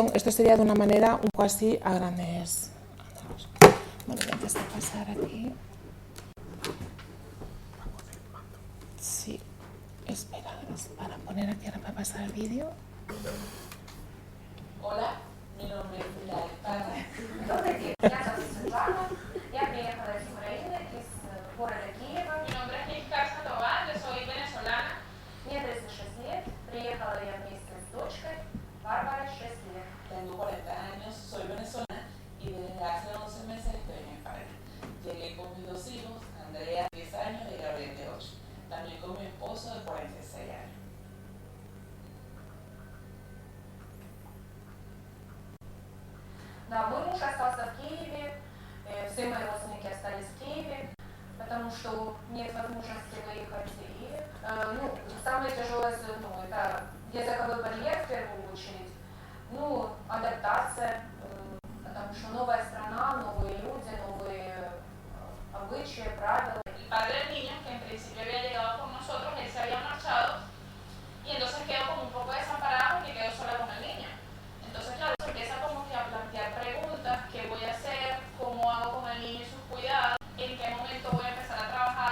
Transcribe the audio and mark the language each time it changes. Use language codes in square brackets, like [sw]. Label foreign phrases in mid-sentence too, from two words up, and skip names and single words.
[es] Esto sería de una manera un poco así a grandes. Bueno, antes de pasar aquí. Sí, espera, para poner aquí ahora para pasar el vídeo. Hola, mi nombre es Pilar Parra. [ru] Добрый день, меня зовут Светлана, я приехала из Украины, из города Киева. [es] Mi nombre es Giscar Sandoval, yo soy venezolana. [ru] Мне 36 лет, приехала я вместе с дочкой, Барбарой 6 лет. [es] Tengo 40 años, soy venezolana y desde hace 11 meses estoy en España. Llegué con mis dos hijos, Andrea, 10 años, y Gabriel, de 8. También con mi esposo, de 46 años. [ru] Да, мой муж остался в Киеве, все мои родственники остались в Киеве, потому что нет возможности выехать. И, самое тяжелое, это языковой барьер в первую очередь, адаптация, потому что новая страна, новые люди, новые обычаи, правила. [es] El padre del niño, que en principio había llegado con nosotros, él se había marchado y entonces quedó como un poco desamparada porque quedó sola con el niño. Entonces, claro, se empieza como que a plantear preguntas: ¿qué voy a hacer? ¿Cómo hago con el niño y sus cuidados? ¿En qué momento voy a empezar a trabajar?